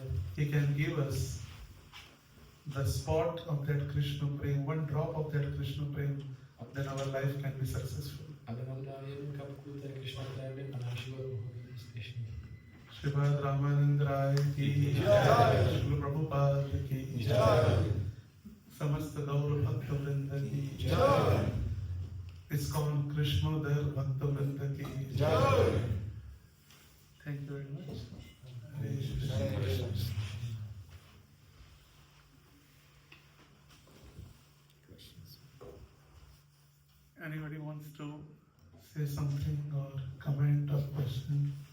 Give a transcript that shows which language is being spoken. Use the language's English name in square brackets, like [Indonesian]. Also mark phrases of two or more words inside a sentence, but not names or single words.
[English] He can give us the spot of that Krishna prem, one drop of that Krishna prem, then our life can be successful. [Czech] Aby nám dal jednu kapku té Krishna prémy a náš život mohl být úspěšný. [Hindi] श्रीमद् रामानन्द राय की जय, श्रील प्रभुपाद की जय, समस्त गौर भक्त वृन्द की जय, ISKCON कृष्णोदर भक्त वृन्द की जय. [English] Thank you very much. Hare Krishna. Anybody wants to say something or comment or question?